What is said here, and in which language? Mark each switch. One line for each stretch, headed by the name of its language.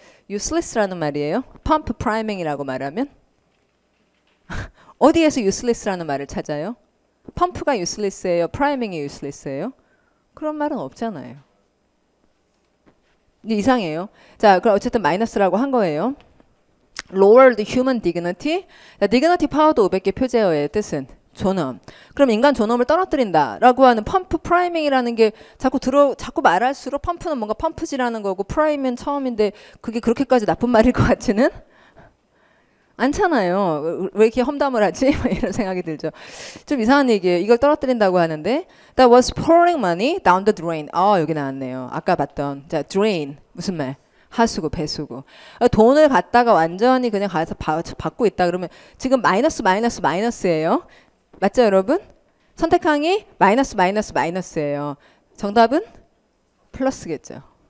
Korean: useless라는 말이에요. 펌프, 프라이밍이라고 말하면 어디에서 useless라는 말을 찾아요? 펌프가 useless예요? 프라이밍이 useless예요? 그런 말은 없잖아요. 이상해요. 자, 그럼 어쨌든 마이너스라고 한 거예요.
English: Lower the human dignity.
Korean: dignity 파워도 500개 표제어의 뜻은 존엄. 그럼 인간 존엄을 떨어뜨린다라고 하는 펌프 프라이밍이라는 게 자꾸 말할수록 펌프는 뭔가 펌프지라는 거고 프라임은 처음인데 그게 그렇게까지 나쁜 말일 것 같지는 않잖아요. 왜 이렇게 험담을 하지? 이런 생각이 들죠. 좀 이상한 얘기예요. 이걸 떨어뜨린다고 하는데
English: That was pouring money down the drain.
Korean: 여기 나왔네요. 아까 봤던 자 drain 무슨 말? 하수구, 배수구. 돈을 갖다가 완전히 그냥 가서 받고 있다 그러면 지금 마이너스예요. 맞죠, 여러분? 선택항이 마이너스예요. 정답은 플러스겠죠.